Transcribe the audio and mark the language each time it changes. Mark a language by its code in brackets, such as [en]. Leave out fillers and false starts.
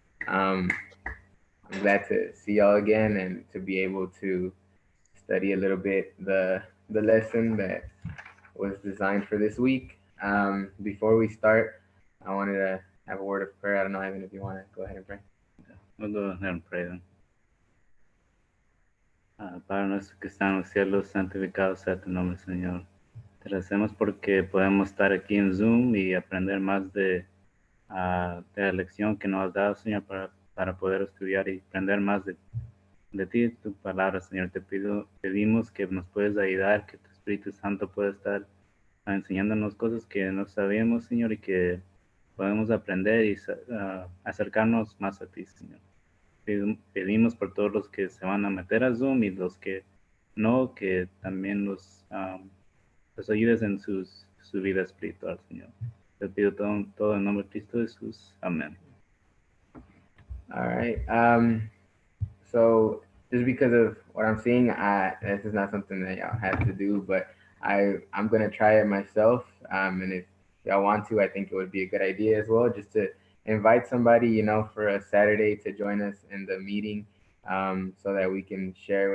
[en] Um, I'm glad to see y'all again and to be able to study a little bit the lesson that was designed for this week. Before we start, I wanted to have a word of prayer. I don't know, Evan, if you want to go ahead and pray. We'll go ahead and pray then. [es] Padre nuestro que está en los cielos, santificado sea tu nombre, Señor. Te agradecemos porque podemos estar aquí en Zoom y aprender más de la lección que nos has dado, Señor, para poder estudiar y aprender más de ti, tu palabra, Señor. Pedimos que nos puedas ayudar, que tu Espíritu Santo pueda estar enseñándonos cosas que no sabíamos, Señor, y que podemos aprender y acercarnos más a ti, Señor. Pedimos por todos los que se van a meter a Zoom y los que no, que también los ayudes en su vida espiritual, Señor. Te pido todo en nombre de Cristo Jesús. Amén. [en] All right. So just because of what I'm seeing, this is not something that y'all have to do, but I'm gonna try it myself. And if y'all want to, I think it would be a good idea as well, just to invite somebody, for a Saturday to join us in the meeting, so that we can share.